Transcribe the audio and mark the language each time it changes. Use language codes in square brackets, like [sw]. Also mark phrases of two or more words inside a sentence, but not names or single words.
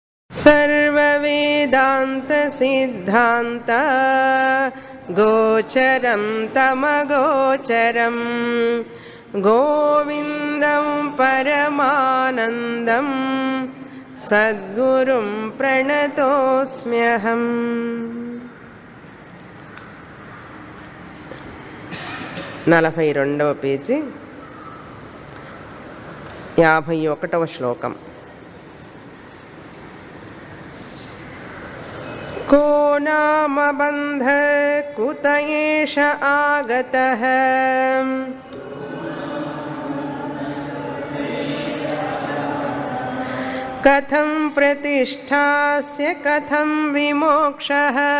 [sa] सर्ववेदांत सिद्धांत गोचरं तमगोचरं गोविंदं परमानंदं सद्गुरुं प्रणतोऽस्म्यहम्. [te] 42వ పేజీ 51వ శ్లోకం. [sa] को नाम बंध कुत एष आगतः कथं प्रतिष्ठास्य कथं विमोक्षः